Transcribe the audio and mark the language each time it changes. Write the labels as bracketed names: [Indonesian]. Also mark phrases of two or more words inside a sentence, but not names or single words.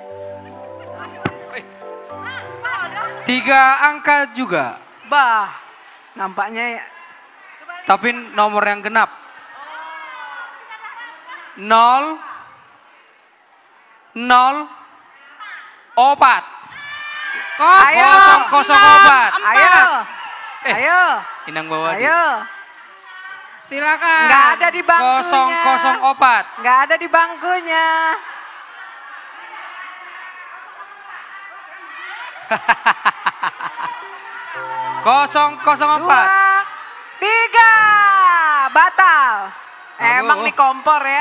[Indonesian] 3 angka juga. Bah, Nampaknya ya. Tapi nomor yang genap. 0 opat. Kosong opat. Ayo. Inang bawa. Ayo. Silakan. Nggak ada di bangkunya. Kosong opat. Nggak ada di bangkunya. Kosong opat. 3. Batal. Emang nih kompor ya.